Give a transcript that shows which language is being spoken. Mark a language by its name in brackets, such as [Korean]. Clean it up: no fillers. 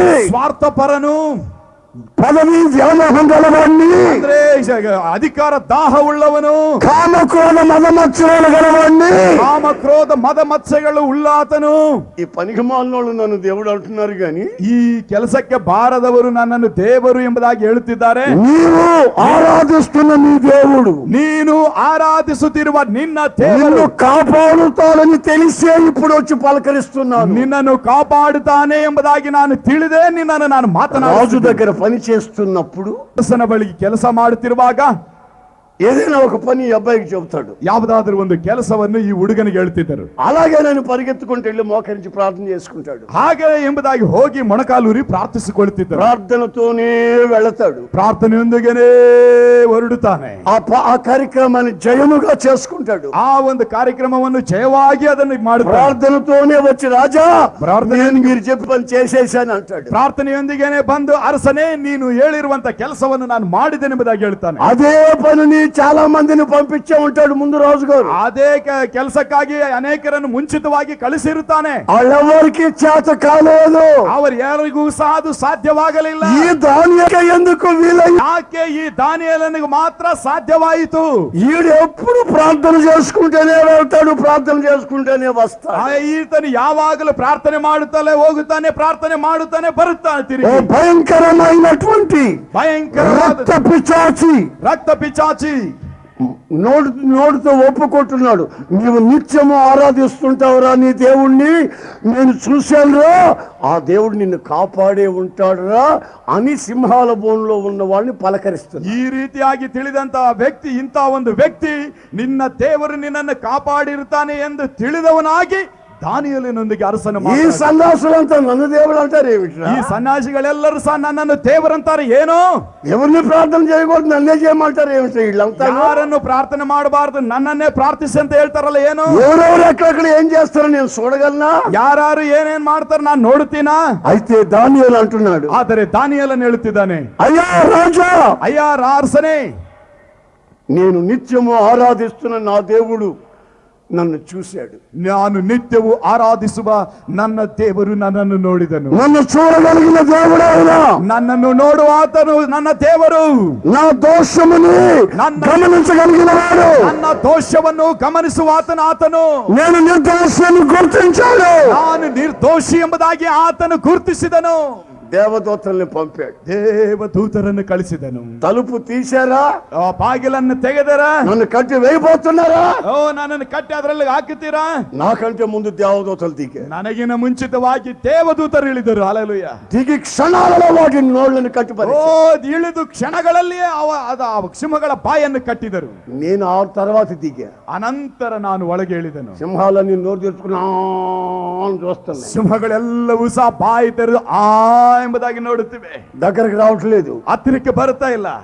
[Telugu] స్వార్థపరుణ్ణి, పదవి వ్యామోహం గలవాణ్ణి, [Kannada] ಅಂದ್ರೆ ಅಧಿಕಾರ ದಾಹ ಉಳ್ಳವನು, [Telugu] కామక్రోధ మదమత్సరాలు గలవాణ్ణి, [Kannada] ಕಾಮಕ್ರೋಧ ಮದ ಮತ್ಸೆಗಳು ಉಳ್ಳಾತನು. [Telugu] ఈ పనికి మాలినోళ్ళు నన్ను దేవుడు అంటున్నారు గాని [Kannada] ಈ ಕೆಲಸಕ್ಕೆ ಬಾರದವರು ನನ್ನನ್ನು ದೇವರು ಎಂಬುದಾಗಿ ಹೇಳುತ್ತಿದ್ದಾರೆ. [Telugu] నీవు ఆరాధిస్తున్న నీ దేవుడు, [Kannada] ನೀನು ಆರಾಧಿಸುತ್ತಿರುವ ನಿನ್ನ ದೇವರು [Telugu] కాపాడుతాడని తెలిసే ఇప్పుడు వచ్చి పలకరిస్తున్నాను. [Kannada] ನಿನ್ನನ್ನು ಕಾಪಾಡುತ್ತಾನೆ ಎಂಬುದಾಗಿ ನಾನು ತಿಳಿದೆ ನಿನ್ನನ್ನು ನಾನು [Telugu] రాజు దగ్గర పని చేస్తున్నప్పుడు [Kannada] ಅರಸನ ಬಳಿಗೆ ಕೆಲಸ ಮಾಡುತ್ತಿರುವಾಗ [Telugu] ఏదైనా ఒక పని ఈ అబ్బాయికి చెబుతాడు. [Kannada] ಯಾವುದಾದ್ರೂ ಒಂದು ಕೆಲಸವನ್ನು ಈ ಹುಡುಗನಿಗೆ ಹೇಳ್ತಿದ್ದರು. [Telugu] అలాగే నేను పరిగెత్తుకుంటూ వెళ్ళి మోకరించి ప్రార్థన చేసుకుంటాడు. [Kannada] ಹಾಗೆ ಎಂಬುದಾಗಿ ಹೋಗಿ ಮೊಣಕಾಲೂರಿ ಪ್ರಾರ್ಥಿಸಿಕೊಳ್ಳುತ್ತಿದ್ದರು. [Telugu] ప్రార్థనతోనే వెళతాడు, [Kannada] ಪ್ರಾರ್ಥನೆಯೊಂದಿಗೆನೇ ಹೊರಡುತ್ತಾನೆ. [Telugu] ఆ కార్యక్రమాన్ని జయముగా చేసుకుంటాడు. [Kannada] ಆ ಒಂದು ಕಾರ್ಯಕ್ರಮವನ್ನು ಜಯವಾಗಿ ಅದನ್ನು ಮಾಡುತ್ತಾನೆ. [Telugu] ప్రార్థనతోనే వచ్చి రాజా నేను మీరు చెప్పి పని చేసేసాను అంటాడు. [Kannada] ಪ್ರಾರ್ಥನೆಯೊಂದಿಗೆನೇ ಬಂದು ಅರಸನೇ ನೀನು ಹೇಳಿರುವಂತ ಕೆಲಸವನ್ನು ನಾನು ಮಾಡಿದ್ದೇನೆಂಬುದಾಗಿ ಹೇಳ್ತಾನೆ. [Telugu] అదే పనిని చాలా మందిని పంపించే ఉంటాడు ముందు రాజు గారు. [Kannada] ಅದೇ ಕೆಲಸಕ್ಕಾಗಿ ಅನೇಕರನ್ನು ಮುಂಚಿತವಾಗಿ ಕಳಿಸಿರುತ್ತಾನೆ. [Telugu] వాళ్ళెవరికి చేత కాలేదు, [Kannada] ಅವರು ಯಾರಿಗೂ ಸಹ ಅದು ಸಾಧ್ಯವಾಗಲಿಲ್ಲ. [Telugu] ఈ దానియేలు ఎందుకు వీలయ్య? [Kannada] ಯಾಕೆ ಈ ದಾನಿಯೇಲನಿಗೆ ಮಾತ್ರ ಸಾಧ್ಯವಾಯಿತು? [Telugu] ఈడు ఎప్పుడు ప్రార్థన చేసుకుంటేనే వెళ్తాడు, ప్రార్థన చేసుకుంటేనే వస్తాడు. [Kannada] ಈತನು ಯಾವಾಗಲೂ ಪ್ರಾರ್ಥನೆ ಮಾಡುತ್ತಲೇ ಹೋಗುತ್ತಾನೆ, ಪ್ರಾರ್ಥನೆ ಮಾಡುತ್ತಾನೆ ಬರುತ್ತಾನೆ ತಿರುಗಿ. [Telugu] భయంకరమైనటువంటి [Kannada] ಭಯಂಕರವಾದ ರಕ್ತ ಪಿಚಾಚಿ [Telugu] నోటితో ఒప్పుకుంటున్నాడు. నీవు నిత్యము ఆరాధిస్తుంటావురా నీ దేవుణ్ణి, నేను చూశానురా, ఆ దేవుడు నిన్ను కాపాడే ఉంటాడురా అని సింహాల బోన్లో ఉన్న వాళ్ళని పలకరిస్తున్నాడు. [Kannada] ಈ ರೀತಿಯಾಗಿ ತಿಳಿದಂತಹ ವ್ಯಕ್ತಿ, ಇಂಥ ಒಂದು ವ್ಯಕ್ತಿ ನಿನ್ನ ದೇವರು ನಿನ್ನನ್ನು ಕಾಪಾಡಿರುತ್ತಾನೆ ಎಂದು ತಿಳಿದವನಾಗಿ ದಾನಿಯೇಲನೊಂದಿಗೆ ಅರಸನ [Telugu] ఈ సన్యాసులంతా నన్ను దేవుడు అంటారు ఏమిటి? [Kannada] ಈ ಸನ್ಯಾಸಿಗಳೆಲ್ಲರೂ ಸಹ ನನ್ನನ್ನು ದೇವರಂತಾರೆ. ಏನೋ [Telugu] ఎవరిని ప్రార్థన చేయకూడదు నన్నే చేయమంటారు ఏమిటి? వీళ్ళంతా [Kannada] ಯಾರನ್ನು ಪ್ರಾರ್ಥನೆ ಮಾಡಬಾರದು ನನ್ನನ್ನೇ ಪ್ರಾರ್ಥಿಸಿ ಅಂತ ಹೇಳ್ತಾರಲ್ಲ. ಏನು [Telugu] ఎవరెవరు ఎక్కడెక్కడ ఏం చేస్తారో నేను చూడగలనా? [Kannada] ಯಾರು ಏನೇನ್ ಮಾಡ್ತಾರೆ ನಾನು ನೋಡುತ್ತೀನಾ? [Telugu] అయితే దానియేలు అంటున్నాడు, [Kannada] ಆದರೆ ದಾನಿಯೇಲನು ಹೇಳುತ್ತಿದ್ದಾನೆ, [Telugu] అయ్యా రాజా, [Kannada] ಅಯ್ಯ ಅರಸನೇ, [Telugu] నేను నిత్యము ఆరాధిస్తున్న నా దేవుడు నన్ను చూశాడు. [Kannada] ನಾನು ನಿತ್ಯವೂ ಆರಾಧಿಸುವ ನನ್ನ ದೇವರು ನನ್ನನ್ನು ನೋಡಿದನು. [Telugu] నన్ను చూడగలిగిన దేవుడైనా, [Kannada] ನನ್ನನ್ನು ನೋಡುವ ಆತನು ನನ್ನ ದೇವರು, [Telugu] నా దోషముని గమనించగలిగిన వాడు, [Kannada] ನನ್ನ ದೋಷವನ್ನು ಗಮನಿಸುವ ಆತನು. [Telugu] నేను నిర్దోషాన్ని గుర్తించాడు, [Kannada] ನಾನು ನಿರ್ದೋಷಿ ಎಂಬುದಾಗಿ ಆತನು ಗುರುತಿಸಿದನು. [Telugu] దేవదూతల్ని పంపాడు, [Kannada] ದೇವದೂತರನ್ನು ಕಳಿಸಿದನು. [Telugu] తలుపు తీశారా, [Kannada] ಬಾಗಿಲನ್ನು ತೆಗೆದರಾ, [Telugu] నన్ను కట్టి వేయబోతున్నారా, [Kannada] ನನ್ನನ್ನು ಕಟ್ಟಿ ಅದರಲ್ಲಿ ಹಾಕುತ್ತೀರಾ? [Telugu] నాకంటే ముందు దేవదూతలు దిగారు. [Kannada] ನನಗಿನ ಮುಂಚಿತವಾಗಿ ದೇವದೂತರು ಇಳಿದರು. ಹಲ್ಲೆಲೂಯಾ. [Telugu] దిగి క్షణాలలో వాటి నోళ్ళని కట్టిపరిచారు. [Kannada] ಇಳಿದು ಕ್ಷಣಗಳಲ್ಲಿಯೇ ಸಿಂಹಗಳ ಬಾಯನ್ನು ಕಟ್ಟಿದರು. [Telugu] నేను ఆ తర్వాత దిగా, [Kannada] ಅನಂತರ ನಾನು ಒಳಗೆ ಇಳಿದನು. [Telugu] సింహాలన్నీ నోరు తెరుచుకున్నా చూస్తున్నాయి. [Kannada] ಸಿಂಹಗಳೆಲ್ಲವೂ ಸಹ ಬಾಯಿ ತೆರೆದು ಆ ಎಂಬುದಾಗಿ ನೋಡುತ್ತಿವೆ. [Telugu] దగ్గరకు రావట్లేదు, [Kannada] ಹತ್ತಿರಕ್ಕೆ ಬರ್ತಾ ಇಲ್ಲ,